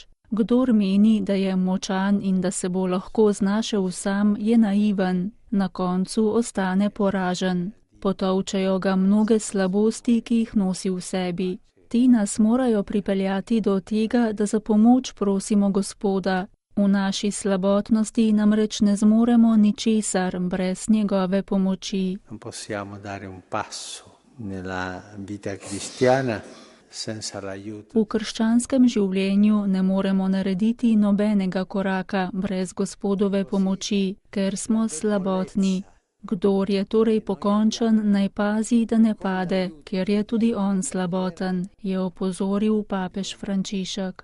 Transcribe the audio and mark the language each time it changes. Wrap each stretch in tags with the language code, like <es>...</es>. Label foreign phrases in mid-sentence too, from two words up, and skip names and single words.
<sl>Kdor meni, da je močan in da se bo lahko znašel sam, je naiven, na koncu ostane poražen. Potolčejo ga mnoge slabosti, ki jih nosi v sebi. Ti nas morajo pripeljati do tega, da za pomoč prosimo Gospoda. V naši slabotnosti namreč ne zmoremo ničesar brez njegove pomoči.</sl> <it>Non possiamo dare un passo nella vita cristiana senza l'aiuto.</it> <sl>V krščanskem življenju ne moremo narediti nobenega koraka brez Gospodove pomoči, ker smo slabotni. Kdor je torej pokončen, naj pazi, da ne pade, ker je tudi on slaboten, je opozoril papež Frančišek.</sl>